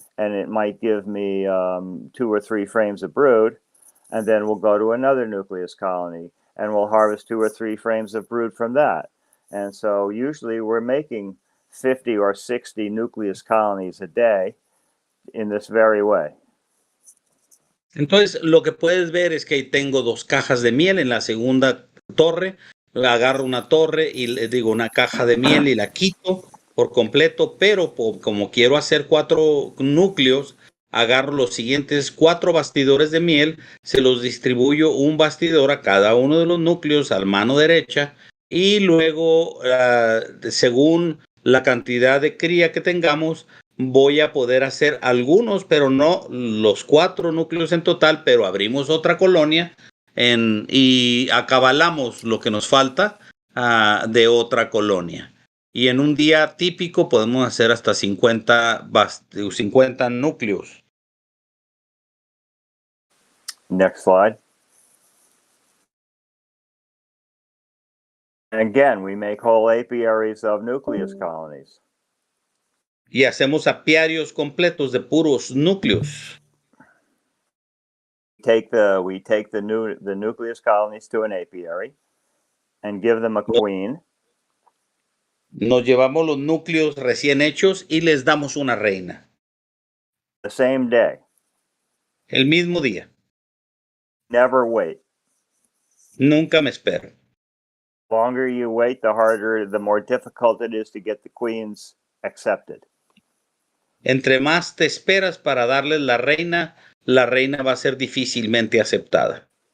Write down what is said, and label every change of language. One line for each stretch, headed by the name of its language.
English: And it might give me 2 or 3 frames of brood, and then we'll go to another nucleus colony, and we'll harvest 2 or 3 frames of brood from that. And so usually we're making 50 or 60 nucleus colonies a day in this very way.
Spanish: Entonces, lo que puedes ver es que tengo 2 cajas de miel en la segunda torre. Agarro una torre y le digo una caja de miel y la quito por completo, pero como quiero hacer 4 núcleos, agarro los siguientes 4 bastidores de miel, se los distribuyo un bastidor a cada uno de los núcleos a la mano derecha y luego, según la cantidad de cría que tengamos, voy a poder hacer algunos, pero no los 4 núcleos en total, pero abrimos otra colonia y acabalamos lo que nos falta de otra colonia. Y en un día típico podemos hacer hasta 50 núcleos.
English: Next slide. And again, we make whole apiaries of nucleus colonies.
Spanish: Y hacemos apiarios completos de puros núcleos.
English: We take the nucleus colonies to an apiary and give them a queen.
Spanish: Nos llevamos los núcleos recién hechos y les damos una reina.
English: The same day.
Spanish: El mismo día.
English: Never wait.
Spanish: Nunca me espero.
English: The longer you wait, the more difficult it is to get the queens accepted.
Spanish: Entre más te esperas para darles la reina va a ser difícilmente aceptada.